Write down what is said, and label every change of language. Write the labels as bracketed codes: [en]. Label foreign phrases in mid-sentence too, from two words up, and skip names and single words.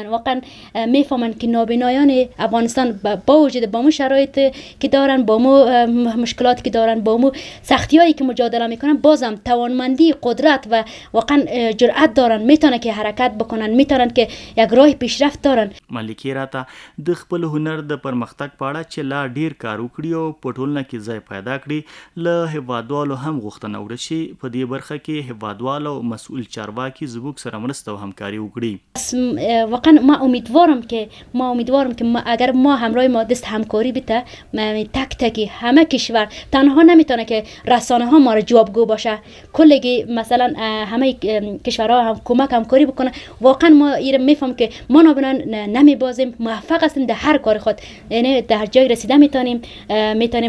[fa] واقعا میفهمن که نابینایان افغانستان با وجود با مو شرایط که دارن، با مو مشکلاتی که دارن، با مو سختیایی که مجادله میکنن، بازم توانمندی، قدرت و واقعا جرأت دارن، میتونن که حرکت بکنن، میتونن که یک راه پیشرفت دارن. [ps] ملکه راته د خپل هنر د پرمختګ په اړه چې لا ډیر کار وکړي او په ټولنه کې ځای پیدا کړي، له هیوادوالو هم غوښتنه وکړه چې په دې برخه کې هیوادوالو او مسؤل چارواکي زموږ سره مرسته او همکاري وکړي. [fa] واقعا ما امیدوارم که اگر ما همراه ما دست همکاری بده، تک تکی همه کشور، تنها نمیتونه که رسانه ها ما رو جوابگو باشه، کلگی مثلا همه کشورها هم کمک همکاری بکنه. واقعا ما ایره میفهم که ما نابینان نمیبازیم، موفق هستیم در هر کار خود، یعنی در جای رسیده میتونیم